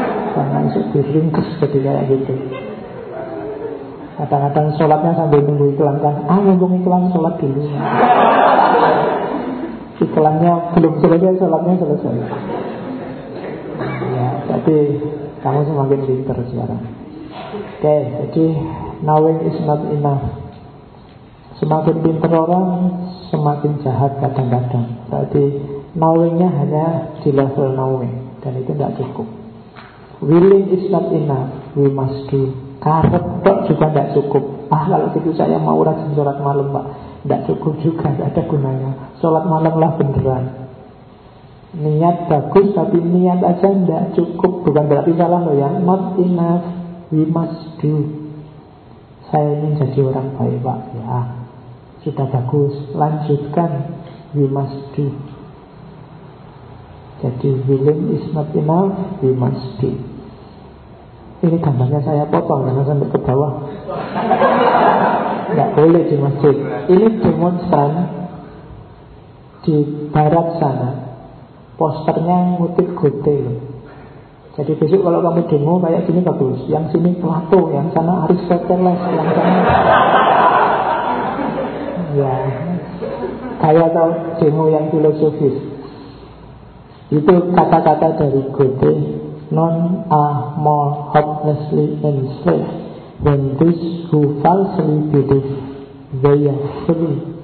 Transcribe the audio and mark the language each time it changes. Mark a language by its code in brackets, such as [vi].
[id] Karena itu diringkes jadi kayak gitu. Kadang-kadang sholatnya sambil nunggu iklan kan, nunggu iklan sholat dulu. Iklannya belum selesai, sholatnya selesai. Ya, tapi kamu semakin pintar sekarang. Oke, jadi [en] knowing is not enough. [id] Semakin pintar orang, semakin jahat kadang-kadang. Jadi knowingnya hanya di level knowing, dan itu tidak cukup. [en] Willing is not enough, we must do. [id] Karep tok juga tidak cukup. Kalau gitu saya mau rajin sholat malam, Pak. Tidak cukup juga, tidak ada gunanya. Sholat malamlah beneran. Niat bagus, tapi niat aja tidak cukup. Bukan berarti salah loh ya. [en] Not enough, we must do. [id] Saya ingin jadi orang baik, Pak. Ya, sudah bagus. Lanjutkan, [en] we must do. [id] Jadi [en] willing is not enough, we must do. [id] Ini gambarnya saya potong, jangan sampai ke bawah. Tidak boleh di masjid. Ini demonstran di barat sana. Posternya ngutip Goethe. Jadi besok kalau kamu demo kayak gini bagus. Yang sini Plato, yang sana Aristoteles, yang sana. Ya, kayak tau demo yang filosofis. Itu kata-kata dari Goethe. [en] None are more hopelessly enslaved than those who falsely believe they are free.